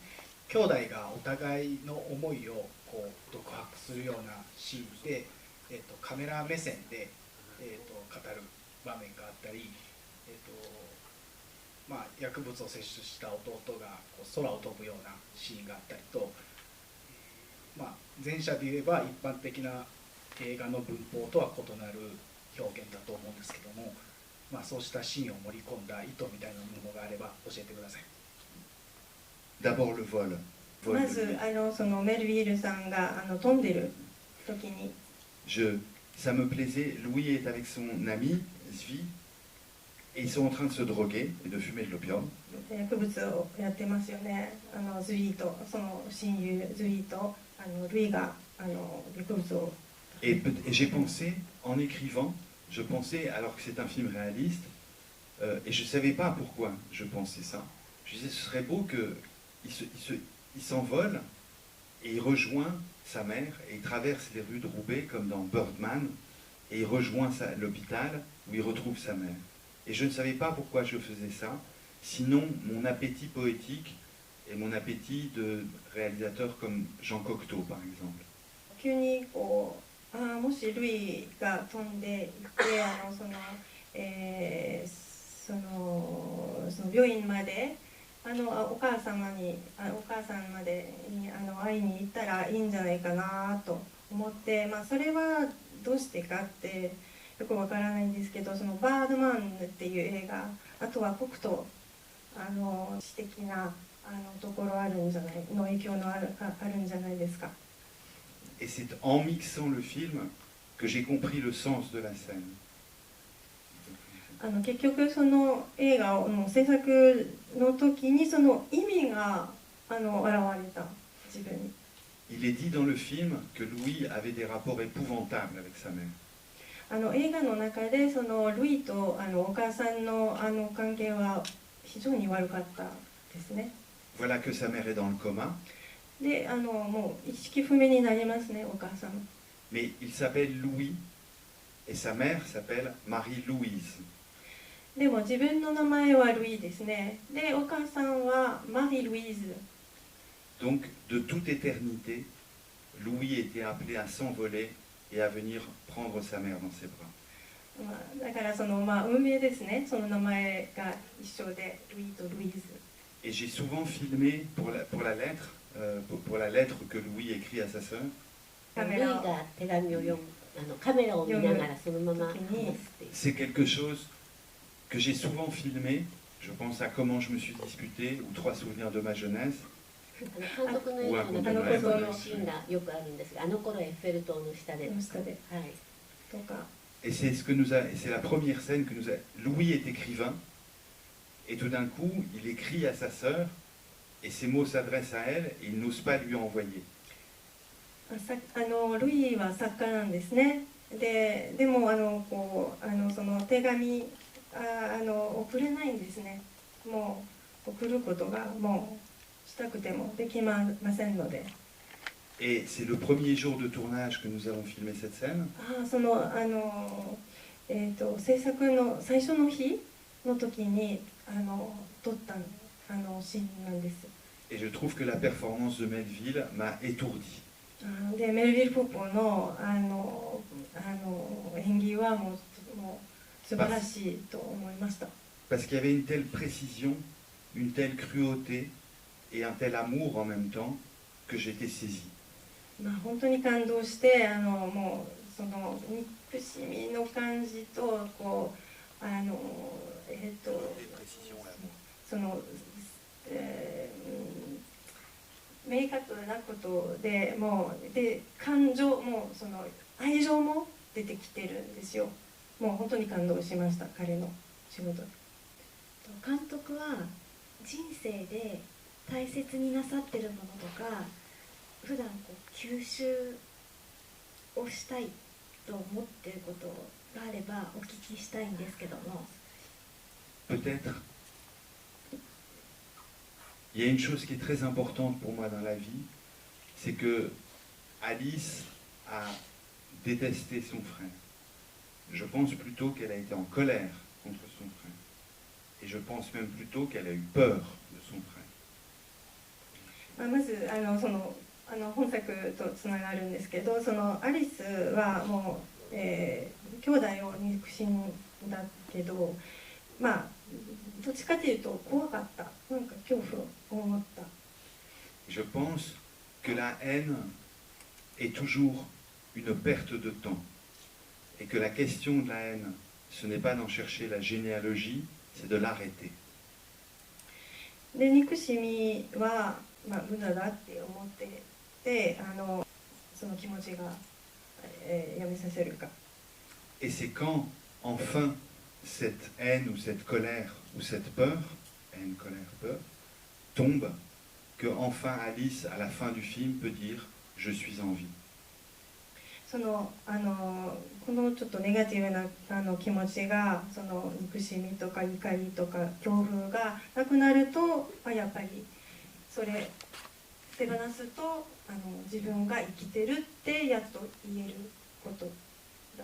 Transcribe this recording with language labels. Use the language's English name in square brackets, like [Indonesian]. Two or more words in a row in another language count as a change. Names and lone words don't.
[Japanese] 兄弟がお互いの思いをこう独白するようなシーンで、カメラ目線で、語る場面があったり、薬物を摂取した弟がこう空を飛ぶようなシーンがあったりと、前者で言えば一般的な映画の文法とは異なる表現だと思うんですけども、そうしたシーンを盛り込んだ意図みたいなものがあれば教えてください。 [French] D'abord le vol. [Japanese] まずそのメルヴィールさんが飛んでる時に [French] ça me plaisait. Louis est avec son ami Zvi et ils sont en train de se droguer et de fumer de l'opium. [Japanese] 薬物をやってますよね。ズイとその親友ズイとルイが薬物を。 [French] Et j'ai pensé en écrivant, je pensais alors que c'est un film réaliste et je savais pas pourquoi je pensais ça. Je disais ce serait beau que il s'envole et il rejoint sa mère et il traverse les rues de Roubaix comme dans Birdman et il rejoint l'hôpital où il retrouve sa mère. Et je ne savais pas pourquoi je faisais ça, sinon mon appétit poétique et mon appétit de réalisateur comme Jean Cocteau par exemple. [Japanese] 急にこうもしルイが飛んでいってその病院までお母さんまでに会いに行ったらいいんじゃないかなと思って、それはどうしてかってよくわからないんですけど、そのバードマンっていう映画、あとは北斗詩的なところあるんじゃないの影響のあるんじゃないですか。 [French] Et c'est en mixant le film que j'ai compris le sens de la scène. [Japanese] 結局その映画の制作の時にその意味が現れた自分に。 [French] Il est dit dans le film que Louis avait des rapports épouvantables avec sa mère. [Japanese] 映画の中でそのルイとお母さんの関係は非常に悪かったですね。 [French] Voilà que sa mère est dans le coma. [Japanese] でもう意識不明になりますね、お母さん。 [French] Mais il s'appelle Louis et sa mère s'appelle Marie-Louise. [Japanese] でも自分の名前はルイですね。でお母さんはマリー・ルイーズ。 [French] Donc de toute éternité, Louis était appelé à s'envoler et à venir prendre sa mère dans ses bras. [Japanese] だからその運命ですね。その名前が一緒でルイとルイーズ。 [French] Et j'ai souvent filmé pour la lettre, pour la lettre que Louis écrit à sa sœur. [Japanese] ルイが手紙を読むカメラを見ながらそのまま話すっていう。 [French] C'est quelque chose que j'ai souvent filmé Je pense à Comment je me suis disputé ou Trois souvenirs de ma jeunesse. [Japanese] 監督の映画の中でそういうシーンがよくあるんですが、あの頃エッフェル塔の下で、の下ではい、とか [French] Et c'est ce que nous a, et c'est la première scène que nous a. Louis est écrivain, et tout d'un coup, il écrit à sa sœur, et ses mots s'adressent à elle, et il n'ose pas lui envoyer. [Japanese] ルイは作家なんですね。でもその手紙送れないんですね。もう送ることがもうしたくてもできませんので。 [French] Et c'est le premier jour de tournage que nous avons filmé cette scène. [Japanese] 制作の最初の日の時に撮ったシーンなんです。 [French] Et je trouve que la performance de Melville m'a étourdi. [Japanese] でメルヴィル・ポポの演技はもう素晴らしいと思いました。 [French] Parce qu'il y avait une telle précision, une telle cruauté et un tel amour en même temps que j'étais saisi. [Japanese] 本当に感動してもうその憎しみの感じとその、明確なことでもうで感情もその愛情も出てきてるんですよ。もう本当に感動しました彼の仕事。監督は人生で大切になさってるものとか普段吸収をしたいと思っていることがあればお聞きしたいんですけども。 [French] Peut-être. Il y a une chose qui est très importante pour moi dans la vie, c'est que Alice a détesté son frère. Je pense plutôt qu'elle a été en colère contre son frère. Et je pense même plutôt qu'elle a eu peur de son frère. [Japanese] まず本作とつながるんですけど、そのアリスはもう、兄弟を憎しんだけど、どっちかというと怖かった、なんか恐怖を思った。 [French] Je pense que la haine est toujours une perte de temps et que la question de la haine, ce n'est pas d'en chercher la généalogie, c'est de l'arrêter. [Japanese] で憎しみは、無駄だって思ってて、その気持ちが、やめさせるか。 [French] Et c'est quand, enfin, cette haine ou cette colère ou cette peur, haine, colère, peur, tombe, que enfin Alice, à la fin du film, peut dire « je suis en vie ». [Japanese] このちょっとネガティブな気持ちが、その憎しみとか怒りとか恐怖がなくなると、やっぱりそれ手放すと自分が生きてるってやっと言えることだ。